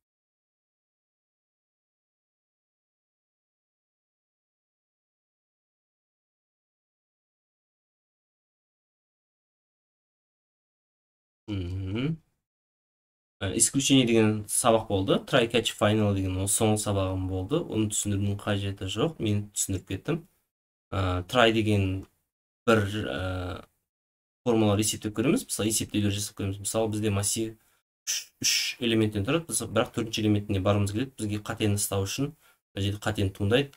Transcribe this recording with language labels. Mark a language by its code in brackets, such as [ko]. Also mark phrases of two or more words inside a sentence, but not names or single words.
[kk] Исключение деген сабақ болды. Try catch final деген ол соңғы сабағым болды. Оны түсіндірудің қажеті жоқ. Мен түсіндіріп кеттім. Try деген бір формулалар есептеп көреміз. Мысалы, есептеулер жасап көреміз. Мысалы, бізде массив 3 элементтен тұрады. Бірақ 4-ші элементіне барымыз келеді. Бізге қатені ұстау үшін қатені туындайды.